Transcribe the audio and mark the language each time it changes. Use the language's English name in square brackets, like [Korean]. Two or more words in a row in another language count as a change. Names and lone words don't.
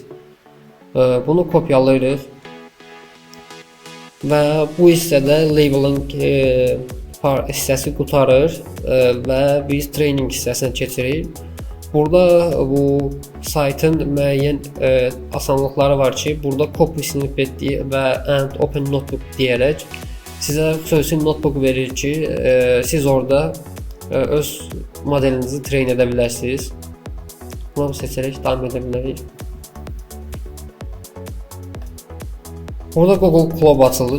[Azerbaijani] Bunu kopyalayırıq və bu hissədə labeling hissəsi qurtarır və biz training hissəsinə keçirik. Burada bu saytın müəyyən asanlıqları var ki, burada [English] copy snippet [Azerbaijani] və [English] and open notebook [Azerbaijani] deyərək sizə xüsusi notebook verir ki, siz orada öz modelinizi train edə bilərsiniz. Bunu seçərək davam edə bilərik. Burada Google Cloud açıldı.